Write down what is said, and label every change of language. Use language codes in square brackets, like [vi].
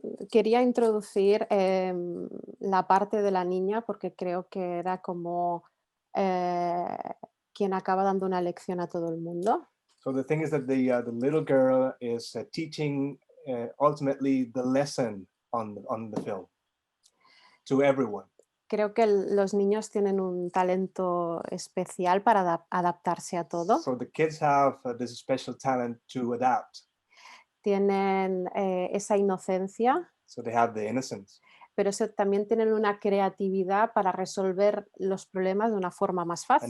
[es] Quería introducir la parte de la niña porque creo que era como quien acaba dando una lección a todo el mundo. [en] So the thing is that the little girl is teaching ultimately the lesson on the film to everyone. [es] Creo que los niños tienen un talento especial para adaptarse a todo. [en] So the kids have this special talent to adapt. [es] Tienen esa inocencia. [en] So they have the innocence. [es] Pero también tienen una creatividad para resolver los problemas de una forma más fácil.